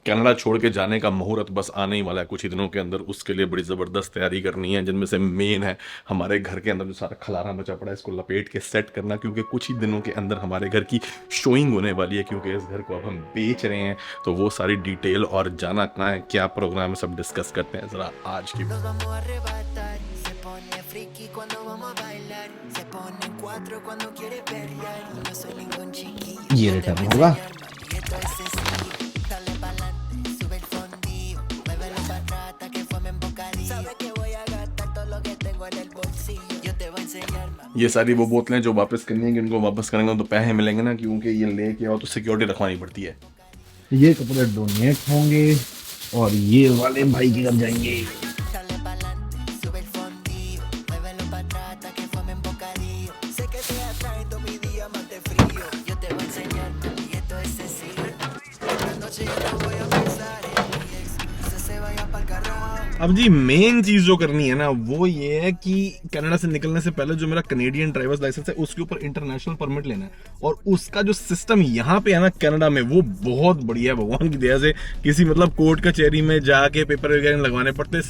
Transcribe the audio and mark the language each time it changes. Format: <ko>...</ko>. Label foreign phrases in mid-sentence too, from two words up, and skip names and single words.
<hi>कनाडा छोड़ के जाने का मुहूर्त बस आने ही वाला है कुछ ही दिनों के अंदर। उसके लिए बड़ी ज़बरदस्त तैयारी करनी है, जिनमें से मेन है हमारे घर के अंदर जो सारा खलारा मचा पड़ा है इसको लपेट के सेट करना, क्योंकि कुछ ही दिनों के अंदर हमारे घर की शोइंग होने वाली है, क्योंकि इस घर को अब हम बेच रहे हैं। तो वो सारी डिटेल और जाना कहाँ है, क्या प्रोग्राम है, सब डिस्कस करते हैं ज़रा आज की।</hi> <es>Nos vamos a arrebatar. Se pone friki cuando vamos a bailar. Se pone en cuatro cuando quiere pelear. Y no soy ningún chiquillo.</es> <hi>ये</hi> <es>Yo te</es> <hi>रिटर्न</hi> <es>voy a</es> <hi>होगा।</hi> <es>enseñar, mami. Esto es sencillo. Dale pa'lante, sube el fondillo. Muévelo para atrás hasta que formen bocadillo. Sabes que voy a gastar todo lo que tengo en el bolsillo. Yo te voy a enseñar, mami.</es> <hi>ये सारी वो बोतलें जो वापस करनी है, कि उनको वापस करेंगे तो पैसे मिलेंगे ना, क्योंकि ये लेके आओ तो सिक्योरिटी रखवानी पड़ती है। ये कपड़े डोनेट होंगे और ये वाले भाई के घर जाएंगे।</hi> <es>Dale pa'lante, sube el fondillo. Muévelo para atrás hasta que formen bocadillo. Sé que te atraen todo mi día más de frío. Yo te voy a enseñar, mami. Esto es sencillo. Esta noche yo no voy a pensar en mi ex. Quizás se vaya pa'l carajo.</es> <hi>अब जी मेन चीज जो करनी है ना वो ये है कि कनाडा से निकलने से पहले जो मेरा</hi> <en>Canadian drivers license</en> <hi>है उसके ऊपर</hi> <en>international permit</en> <hi>लेना है। और उसका जो सिस्टम यहाँ पे है ना कनाडा में, वो बहुत बढ़िया है भगवान की दया से। किसी मतलब कोर्ट कचहरी में जाके पेपर वगैरह लगवाने पड़ते हैं।</hi>